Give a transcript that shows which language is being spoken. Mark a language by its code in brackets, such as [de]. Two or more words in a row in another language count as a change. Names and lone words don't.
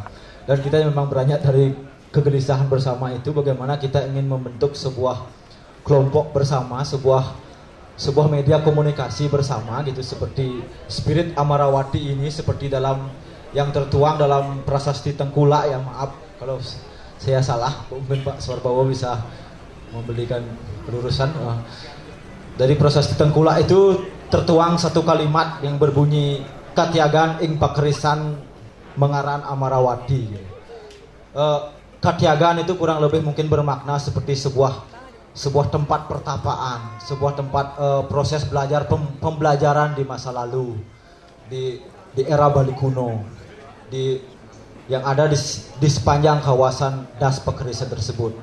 [id] Dan kita memang beranjak dari kegelisahan bersama itu bagaimana kita ingin membentuk sebuah kelompok bersama, sebuah media komunikasi bersama gitu, seperti spirit Amarawati ini, seperti dalam yang tertuang dalam prasasti Tengkulak ya. Maaf kalau saya salah, mungkin Pak Suwarbawo bisa memberikan pelurusan. Dari prasasti Tengkulak itu tertuang satu kalimat yang berbunyi [kaw] Katyagan ing pakerisan mengaran [id] Amarawati. Katyagan itu kurang lebih mungkin bermakna seperti sebuah tempat pertapaan, sebuah tempat proses belajar pembelajaran di masa lalu, di era Bali kuno, yang ada di sepanjang kawasan Das Pekerisan tersebut.